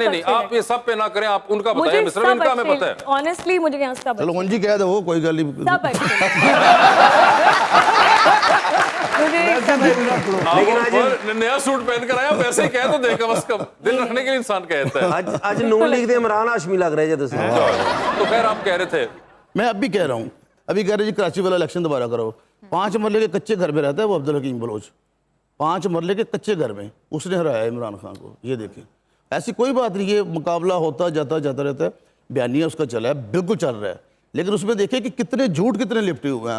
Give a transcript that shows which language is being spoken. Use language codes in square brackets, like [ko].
[hi] नहीं नहीं, आप ये सब पे ना करें, आप उनका बताइए, मिश्रा इनका हमें पता है। ऑनेस्टली मुझे यहाँ सब चलो उनजी कह दो, कोई गल नहीं। सब अच्छे मुझे सब लेकिन आज नया सूट पहन कर आया, वैसे ही कह तो दे, कम से कम दिल रखने के लिए इंसान कहता है। [pa] ਅੱਜ ਨੂਨ ਲੀਗ ਦੇ ਇਮਰਾਨ ਹਾਸ਼ਮੀ ਲੱਗ ਰਹੇ ਜੇ ਤੁਸੀਂ [hi] तो खैर आप कह रहे थे, मैं अब भी कह रहा हूँ, अभी कह रहे जी कराची वाला इलेक्शन दोबारा करो। 5 मरले के कच्चे घर में रहता है वो अब्दुल हकीम बलोच, 5 मरले के कच्चे घर में उसने हराया इमरान खान को। ये देखें, ऐसी कोई बात नहीं, ये मुकाबला होता जाता रहता है, बयानिया उसका चला है, बिल्कुल चल रहा है, लेकिन उसमें देखिए कि कितने झूठ कितने लिपटे हुए हैं।